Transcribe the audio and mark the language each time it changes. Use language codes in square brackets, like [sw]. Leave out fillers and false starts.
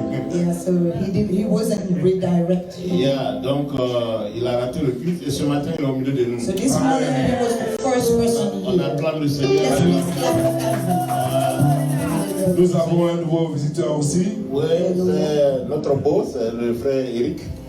[en] Yeah, so he wasn't redirected. [fr] Yeah, donc, il a raté le culte et ce matin, il est au milieu de nous. [en] So this morning he was the first person [fr] On [en] here. [fr] acclame le Seigneur. [en] Yes, we clap for Calvin. [fr] Nous avons un nouveau visiteur aussi. Oui, c'est notre boss, le frère Eric.